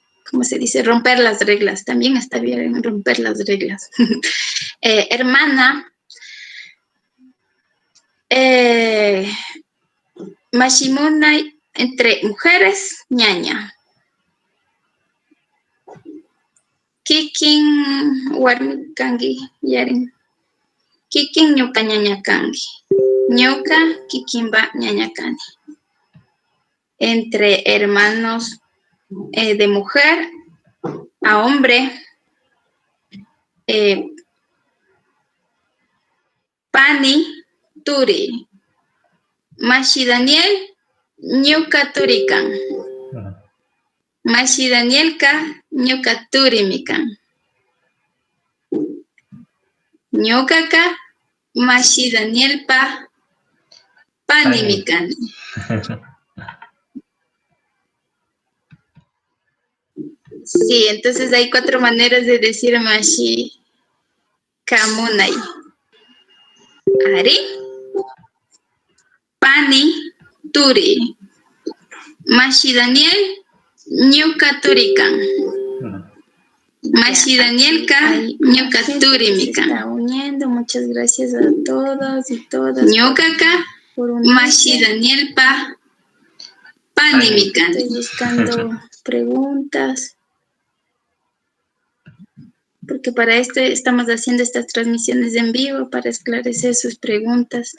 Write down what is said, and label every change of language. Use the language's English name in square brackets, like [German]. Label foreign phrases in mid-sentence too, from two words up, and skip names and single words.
[Spanish] ¿cómo se dice? Romper las reglas. También está bien romper las reglas. Hermana. Mashimunai, entre mujeres, [Quechua] ñaña. Kikin warmi kangi yarin. Kikin ñuka ñaña kangi. Ñuka kikinba ñaña kangi. [Spanish] Entre hermanos de mujer a hombre, [Quechua] Pani Turi. Mashi Daniel, ñuka turikan. Mashi Danielka, ñuka turimikan. Ñukaka, Mashi Danielpa, panimikan. [Spanish] Sí, entonces hay 4 maneras de decir [Quechua] Mashi Kamunai. Ari, Pani, Turi. Mashi Daniel, ñuka turikan. Mashi Danielka, ñuka turimikan. [Spanish] Está uniendo, muchas gracias a todos y todas. [Quechua] Ñukaka, Mashi Danielpa, panimikan. [Spanish] Estoy buscando preguntas. Porque para esto estamos haciendo estas transmisiones en vivo para esclarecer sus preguntas.